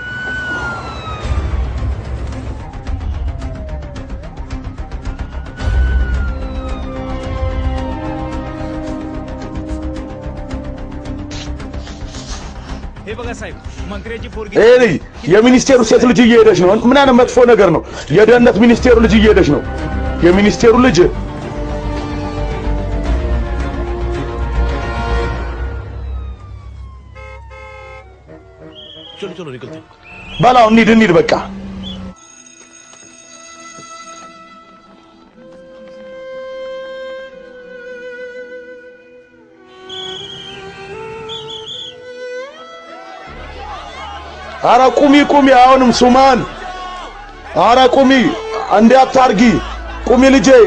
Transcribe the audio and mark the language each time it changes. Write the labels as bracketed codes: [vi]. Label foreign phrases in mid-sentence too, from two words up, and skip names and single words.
[mr] हे बघा साहेब मंत्र्याची पोरगी [am] ኤሊ የሚኒስቴሩ ሴት ልጅ እየሄደች ነው ምን አይነት መጥፎ ነገር ነው የደህንነት ሚኒስቴሩ ልጅ እየሄደች ነው የሚኒስቴሩ ልጅ [hi] चलो चलो निकलते हैं [am] በላው እንሂድ በቃ አረ ቁሚ አሁንም ሱማን አረ ቁሚ አንዴ አታርጊ ቁሚ ልጄ